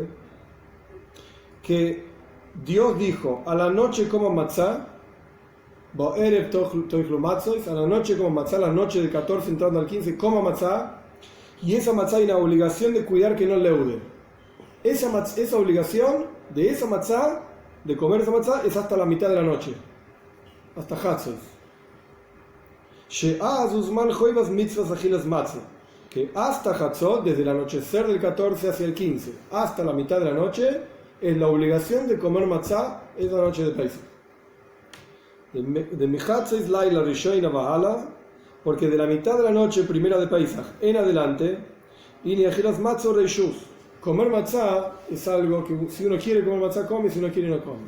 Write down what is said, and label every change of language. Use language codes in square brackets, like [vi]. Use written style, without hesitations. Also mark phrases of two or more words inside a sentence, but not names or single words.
[es] Que Dios dijo, a la noche coman matzá, a la noche coman matzá, la noche del 14 entrando al 15, coma matzá, y esa matzá hay una obligación de cuidar que no leude. Esa obligación de esa matzá, de comer esa matzá, es hasta la mitad de la noche. Hasta Hatzos. [he] שאז זמן חובת מצות אכילת מצה, [es] que hasta Hatzot, desde el anochecer del 14 hacia el 15, hasta la mitad de la noche, es la obligación de comer matzah esa noche de Pesach. [he] ו מחצות לילה ראשונה ואילך, [es] porque de la mitad de la noche primera de Pesach en adelante, y ni [he] אכילת מצה רשות, [es] comer matzah es algo que si uno quiere comer matzah come, si uno quiere no come.